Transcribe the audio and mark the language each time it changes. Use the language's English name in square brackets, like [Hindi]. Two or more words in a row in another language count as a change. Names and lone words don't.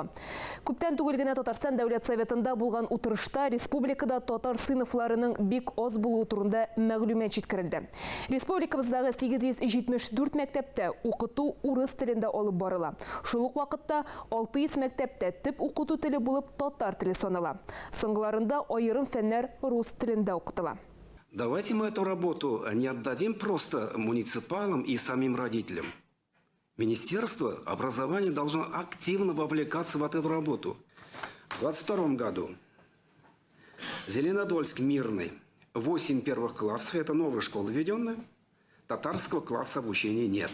[Tatar] Күптән түгел генә Татарстан Дәүләт Советында булган утырышта республикада татар сыйныфларының бик аз булуы турында мәгълүмат җиткерелде. Республикабыздагы 874 мәктәптә укыту урыс телендә алып барыла. Шул ук вакытта 600 мәктәптә төп укыту теле булып татар теле санала. Соңгыларында аерым фәннәр рус телендә укытыла. [Russian] Давайте мы эту работу не отдадим просто муниципалам и самим родителям. Министерство образования должно активно вовлекаться в эту работу. В 2022 году Зеленодольск мирный, 8 первых классов, это новая школа введенная, татарского класса обучения нет.